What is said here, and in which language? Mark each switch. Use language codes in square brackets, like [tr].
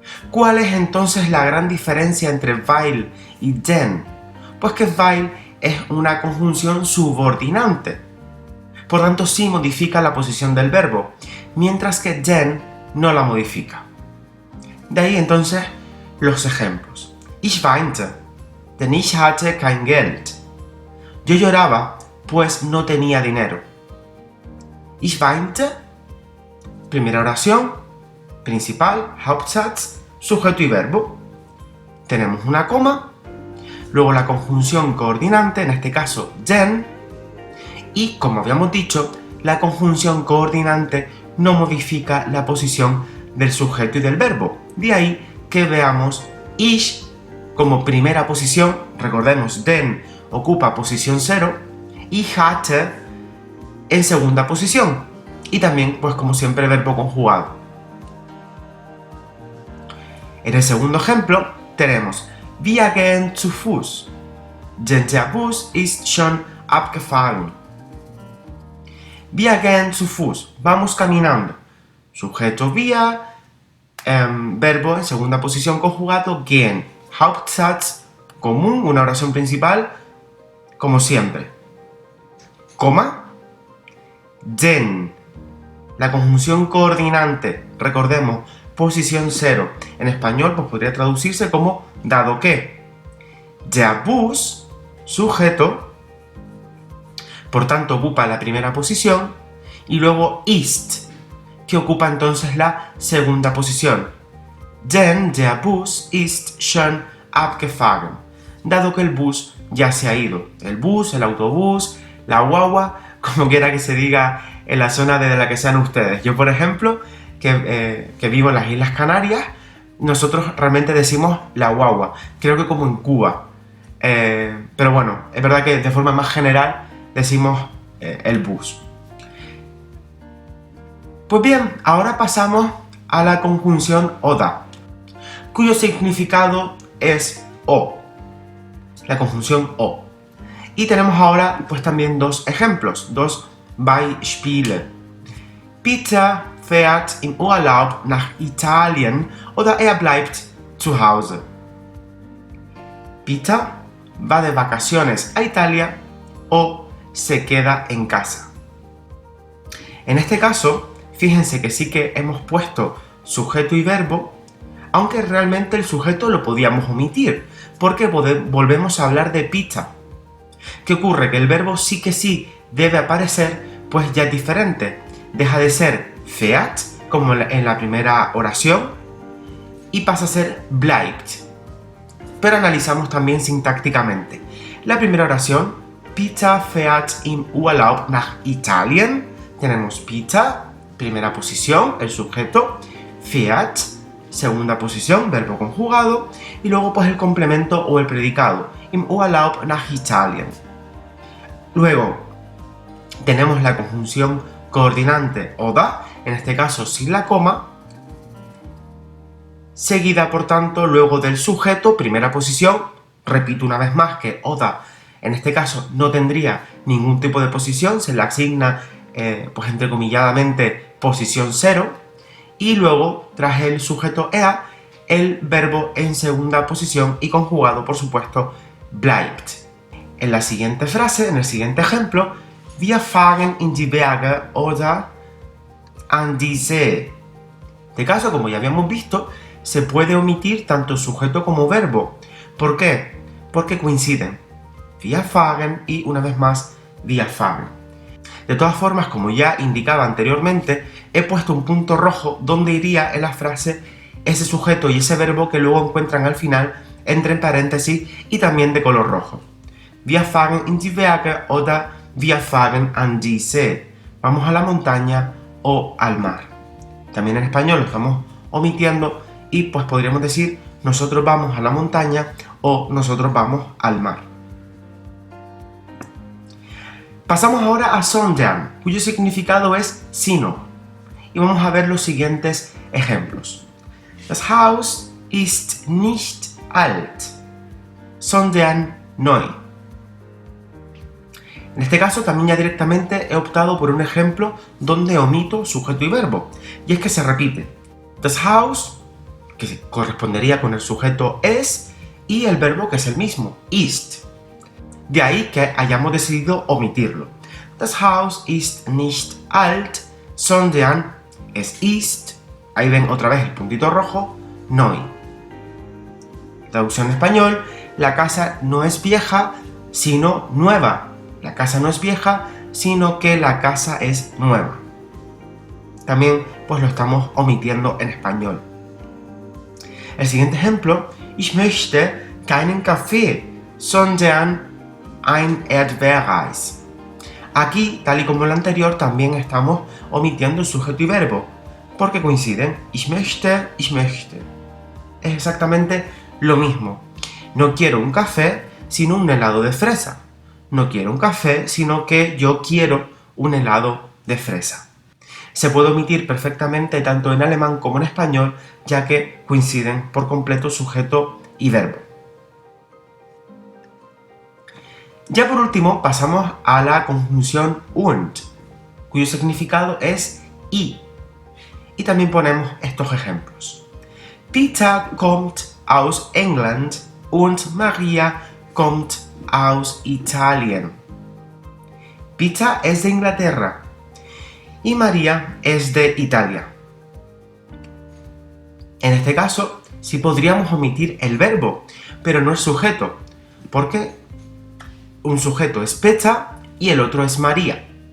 [es] ¿Cuál es entonces la gran diferencia entre weil y denn? Pues que weil es una conjunción subordinante, por tanto sí modifica la posición del verbo, mientras que denn no la modifica. De ahí entonces los ejemplos. [de] Ich weinte, denn ich hatte kein Geld. [es] Yo lloraba, pues no tenía dinero. [de] Ich weinte, [es] primera oración, principal, Hauptsatz, sujeto y verbo. Tenemos una coma, luego la conjunción coordinante, en este caso denn, y como habíamos dicho, la conjunción coordinante no modifica la posición del sujeto y del verbo. De ahí que veamos ich como primera posición, recordemos, denn ocupa posición 0, y hatte en segunda posición, y también, pues como siempre, verbo conjugado. En el segundo ejemplo tenemos [de] Wir gehen zu Fuß, denn der Bus ist schon abgefahren. Wir gehen zu Fuß, [es] vamos caminando. Sujeto wir, verbo en segunda posición conjugado gehen. Hauptsatz común, una oración principal, como siempre. Coma, denn, la conjunción coordinante, recordemos, posición 0. En español pues podría traducirse como dado que. Der Bus, sujeto, por tanto ocupa la primera posición, y luego ist, que ocupa entonces la segunda posición. [de] Denn der Bus ist schon abgefahren, [es] dado que el bus ya se ha ido. El bus, el autobús, la guagua, como quiera que se diga en la zona desde la que sean ustedes. Yo, por ejemplo, que vivo en las Islas Canarias, nosotros realmente decimos la guagua, creo que como en Cuba. Pero bueno, es verdad que de forma más general decimos el bus. Pues bien, ahora pasamos a la conjunción oder, cuyo significado es o, la conjunción o. Y tenemos ahora pues también dos ejemplos, dos Beispiele. [de] Peter fährt im Urlaub nach Italien oder er bleibt zu Hause. [es] Peter va de vacaciones a Italia o se queda en casa. En este caso, fíjense que sí que hemos puesto sujeto y verbo, aunque realmente el sujeto lo podíamos omitir, porque volvemos a hablar de Peter. ¿Qué ocurre? Que el verbo sí que sí debe aparecer, pues ya es diferente. Deja de ser fährt, como en la primera oración, y pasa a ser bleibt. Pero analizamos también sintácticamente. La primera oración, [de] Peter fährt im Urlaub nach Italien. [es] Tenemos Peter, primera posición, el sujeto, fährt, segunda posición, verbo conjugado, y luego pues el complemento o el predicado, [de] im Urlaub nach Italien. [es] Luego tenemos la conjunción coordinante oder, en este caso sin la coma, seguida por tanto luego del sujeto, primera posición, repito una vez más que oder en este caso no tendría ningún tipo de posición, se le asigna pues entrecomilladamente posición 0, y luego tras el sujeto er, el verbo en segunda posición y conjugado por supuesto bleibt. En la siguiente frase, en el siguiente ejemplo, [de] wir fahren in die Berge oder an die See. [es] En este caso, como ya habíamos visto, se puede omitir tanto sujeto como verbo. ¿Por qué? Porque coinciden. [de] Wir fahren [es] y una vez más wir fahren. De todas formas, como ya indicaba anteriormente, he puesto un punto rojo donde iría en la frase ese sujeto y ese verbo que luego encuentran al final entre paréntesis y también de color rojo. [de] Wir fahren in die Berge oder wir fahren an die See. [es] Vamos a la montaña o al mar. También en español lo estamos omitiendo y pues podríamos decir nosotros vamos a la montaña o nosotros vamos al mar. Pasamos ahora a sondern, cuyo significado es sino. Y vamos a ver los siguientes ejemplos. [de] Das Haus ist nicht alt, sondern neu. [es] En este caso también ya directamente he optado por un ejemplo donde omito sujeto y verbo. Y es que se repite. Das Haus, que correspondería con el sujeto es, y el verbo que es el mismo, ist. De ahí que hayamos decidido omitirlo. [de] Das Haus ist nicht alt, sondern es ist, [es] ahí ven otra vez el puntito rojo, neu. Traducción en español, la casa no es vieja, sino nueva. La casa no es vieja, sino que la casa es nueva. También pues lo estamos omitiendo en español. El siguiente ejemplo, [de] ich möchte keinen Kaffee, sondern ein Erdbeereis. [es] Aquí, tal y como en el anterior, también estamos omitiendo el sujeto y verbo, porque coinciden. [de] Ich möchte, ich möchte. [es] Es exactamente lo mismo. No quiero un café, sino un helado de fresa. No quiero un café, sino que yo quiero un helado de fresa. Se puede omitir perfectamente tanto en alemán como en español, ya que coinciden por completo sujeto y verbo. Ya por último pasamos a la conjunción und, cuyo significado es y. Y también ponemos estos ejemplos. [de] Peter kommt aus England und Maria kommt aus Italien. [es] Peter es de Inglaterra y María es de Italia. En este caso, sí podríamos omitir el verbo, pero no el sujeto, porque un sujeto es Peter y el otro es María.